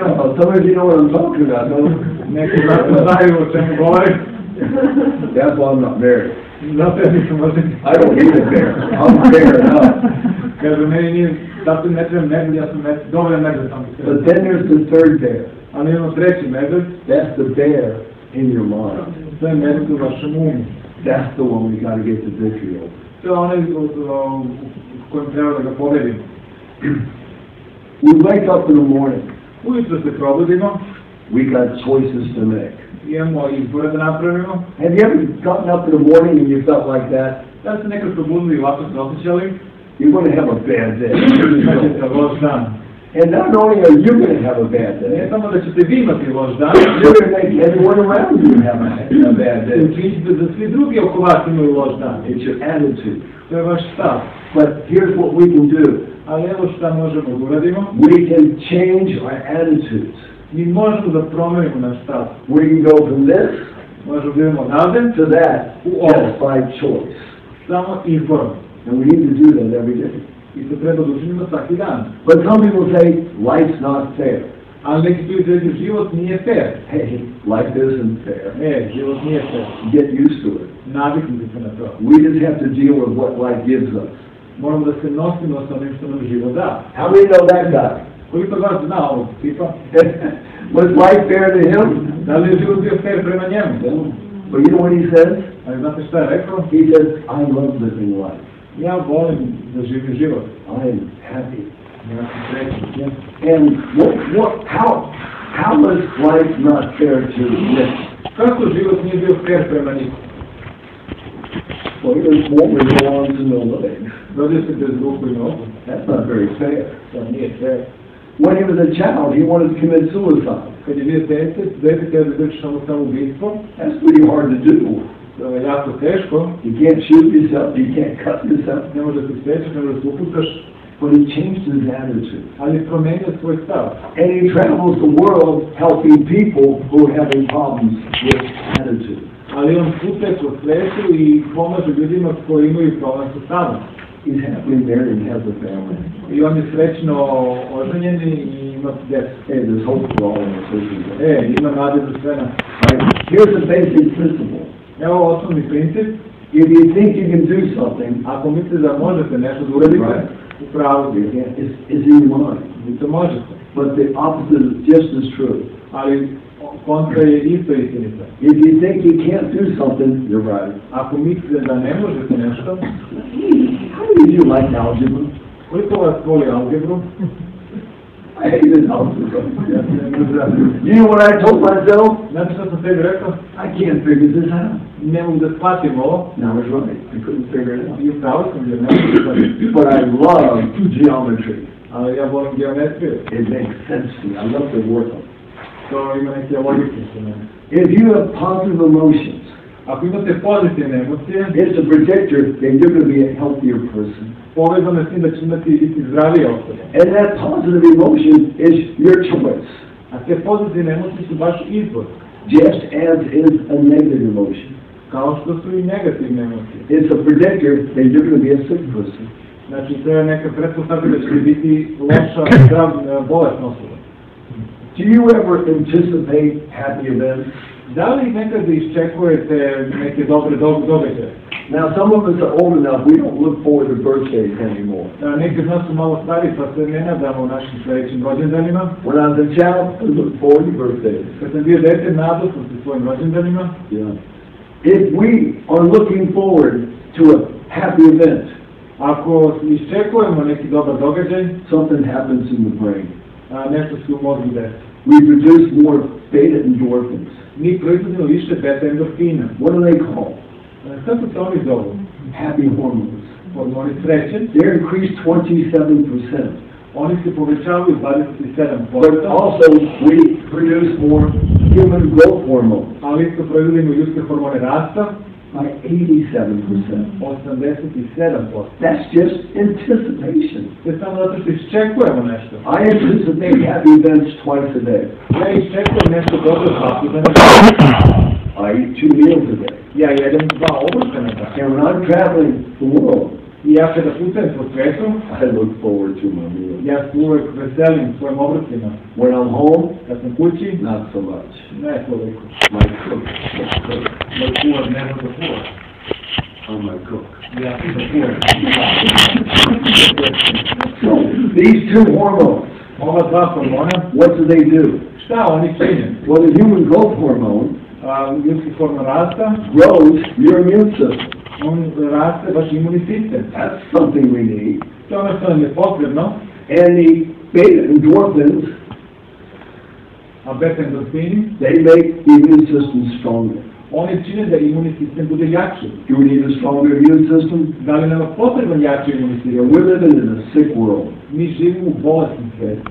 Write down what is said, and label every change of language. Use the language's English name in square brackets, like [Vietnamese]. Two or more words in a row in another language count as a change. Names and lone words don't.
[English] Some of you know what I'm talking about, no? [Serbian] Neki zato znaju o čemu govorim. [English] That's why I'm not married. [Serbian] Zato ja nisam možda... [English] I don't need a bear. I'm fair enough. [Serbian] Kaže, meni nije, zato ne trebam medved, ja sam dovoljan medved sam. [English] But then there's the third bear. [Serbian] Ali imamo treći medved. [English] That's the bear in your mind. [Serbian] To je medved u vašem umu. [English] That's the one we got to get the victory over. [Serbian] To je onaj kojim treba da ga pobedimo. [English] We wake up in the morning. [Serbian] Ujutro se probudimo. [English] We got choices to make. [Serbian] Imamo izbore da napravimo. [English] Have you ever gotten up in the morning and you felt like that? [Serbian] Da se nekad probudili i ovako se osjećali. [English] You're going to have a bad day. [Serbian] Imaćete loš dan. [English] And not only are you going to have a bad day, [Serbian] Ne samo da ćete vi imati loš dan, [English] you're going to make everyone around you have a bad day. [Serbian] učinite da svi drugi oko vas imaju loš dan. [English] It's your attitude. [Serbian] To je vaš stav. [English] But here's what we can do. [Serbian] Ali evo šta možemo da uradimo. [English] We can change our attitudes. [Serbian] Mi možemo da promenimo naš stav. [English] We can go from this [Serbian] Možemo da idemo nadem [English] to that [Serbian] u ovo. [English] just by choice. [Serbian] Samo izborom. [English] And we need to do that every day. [Serbian] I to treba da učinimo svaki dan. [English] But some people say, life's not fair. [Serbian] Ali neki ljudi reći, život nije fair. [English] Hey, life isn't fair. [Serbian] Život nije fair. [English] Get used to it. [Serbian] Naviknuti se na to. [English] We just have to deal with what life gives us. [Serbian] Moramo da se nosimo sa onim što nam život da. [English] How many know that guy? [Serbian] Koliko vas zna ovog tipa? [English] Was life fair to him? [Serbian] Da li je život bio fair prema njemu? [English] But you know what he says? [Serbian] Ali znate šta je rekao? [English] He says, I love living life. [Serbian] Ja volim da živim život. [English] I am happy. [Serbian] Ja sam srećan. [English] And how was life not fair to him? [Serbian] Kako život nije bio fair prema nikom? [English] Well, he was born with no arms and no legs. [Serbian] Rodio se bez ruku i nogu. [English] That's not very fair. [Serbian] To nije fair. [English] When he was a child, he wanted to commit suicide. [Serbian] Kad je bio dete kada je vrši samoubistvo, [English] That's pretty hard to do. [Serbian] to je jako teško. [English] You can't shoot yourself, you can't cut yourself. [Serbian] Ne može da se srećeš, ne može da se upucaš. [English] But he changed his attitude. [Serbian] Ali je promenio svoj stav. [English] And he travels the world helping people who are having problems with attitude. [Serbian] Ali on putuje po svetu i pomaže ljudima koji imaju problem sa stavom. [English] He's happily married and has a family. [Serbian] I on je srećno oženjen i ima djecu. [English] Hey, there's hope for all of us. [Serbian] Ima nade za sve nas. [English] Right? Here's the basic principle. [Serbian] Evo osnovni princip. [English] If you think you can do something, [Serbian] Ako mislite da možete nešto da uradite, u pravu [English] it's in your mind. [Serbian] vi to možete. [English] But the opposite is just as true. [Serbian] Ali kontra je isto istinita. [English] If you think you can't do something, you're right. [Serbian] Ako mislite da ne možete nešto, [English] How do you like algebra? [Serbian] koliko vas voli algebru? [English] I hated algebra. You know what I told myself? [Serbian] Znate što sam tebi rekao? [English] I can't figure this out. [Serbian] Ne mogu da shvatim ovo. [English] And I was right. I couldn't figure it out. [Serbian] I upravo sam jer ne mogu da shvatim. [English] But I love geometry. [Serbian] Ali ja volim geometriju. [English] It makes sense to me. I love to work on it. [Serbian] To ima neke logike sa mene. [English] If you have positive emotions, [Serbian] Ako imate pozitivne emocije, [English] it's a predictor that you're going to be a healthier person. [Serbian] povezano s tim da će imati biti zdravije osobe. [English] And that positive emotion is your choice. [Serbian] A te pozitivne emocije su baš izbor. [English] Just as is a negative emotion. [Serbian] Kao što su i negativne emocije. [English] It's a predictor that you're going to be a sick person. [Serbian] Znači, to je neka pretpostavka da će biti loša, bolesna osoba. [English] Do you ever anticipate happy events? [Serbian] Da li nekada iščekujete neke dobre događaje? [English] Now, some of us are old enough, we don't look forward to birthdays anymore. [Serbian] Neki od nas su malo stari, pa se ne nadamo našim sledećim rođendanima. [English] When I was a child, I looked forward to birthdays. [Serbian] Kad sam bio dete, nadao sam se svojim rođendanima. [English] Yeah. If we are looking forward to a happy event, [Serbian] Ako iščekujemo neki dobar događaj, [English] something happens in the brain. [Serbian] Nešto se u mozgu desi. [English] We produce more beta endorphins. [Serbian] Mi proizvodimo više beta endorfina. [English] What are they called? [Serbian] Kako se oni zovu? [English] Happy hormones. [Serbian] Hormoni sreće. [English] They're increased 27%. [Serbian] Oni se povećavaju 27%. [English] But also, we produce more human growth hormone. [Serbian] Ali isto proizvodimo ljudske hormone rasta. [English] By 87%. [Serbian] 87%. [English] That's just anticipation. [Serbian] To je samo zato što iščekujemo nešto. [English] I anticipate happy events twice a day. [Serbian] Ja iščekujem nešto dobro svaki dan. [English] I eat 2 meals a day. [Serbian] Ja jedem 2 obroka na dan. [English] And when I'm traveling the world, [Serbian] I ja kada putujem po svetu, [English] I look forward to my meals. [Serbian] ja se uvek veselim svojim obrocima. [English] When I'm home, [Serbian] Kad sam kući, [English] not so much. [Serbian] ne toliko. [English] My cook. [Serbian] Moj kuvar ne zna da kuva. [English] on my cook. [Serbian] Ja sam zapujem. [English] So, these two hormones, [Serbian] Ova dva hormona, [English] what do? [Serbian] šta oni čine? [English] Well, the human growth hormone [Serbian] Ljudski hormon rasta, [English] grows your immune system. [Serbian] on raste vaš imunni sistem. [English] That's something we need. [Serbian] To je ono što nam je potrebno, [English] And the beta endorphins, [Serbian] a beta endorfini, [English] they make the immune system stronger. [Serbian] oni čine da imunni sistem bude jači. [English] Do we need a stronger immune system? [Serbian] Da li nam je potreban jači imunni [English] You [Serbian] sistem? [English] know, we're living in a sick world. [Serbian] Mi živimo u bolesnom svijetu.